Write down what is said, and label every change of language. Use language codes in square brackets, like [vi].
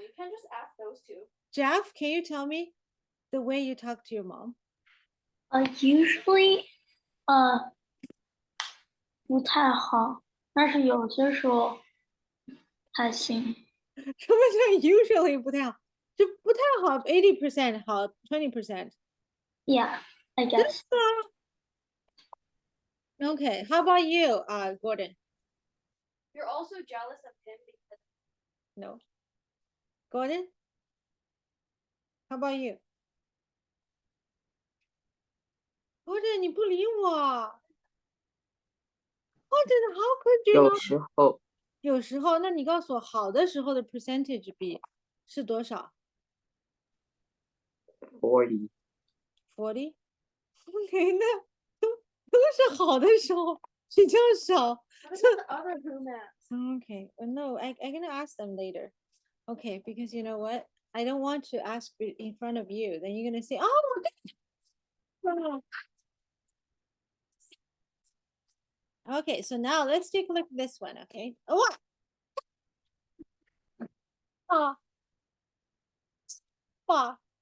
[en] You can't just ask those two. Jeff, can you tell me the way you talk to your mom? [zh] Usually 不太好，但是有些时候还行。什么叫 usually 不太好？就不太好，80% 好，20%。 [en] Yeah, I guess. Okay, how about you, Gordon? You're also jealous of him because No. Gordon? How about you? [zh] Gordon, 你不理我。 [en] Gordon, how could you [zh] 有 [en] not? [zh] 时候有时候，那你告诉我好的时候的 percentage 比是多少 40 ？40? OK， 那都是好的时候，比较少。 [en] what about the other roommates? Okay, well, no, I'm gonna ask them later. Okay, because you know what? I don't want to ask in front of you. Then you're gonna say, "Oh, my God." Okay, so now let's take a look at this one. Okay. Oh, ah, ah.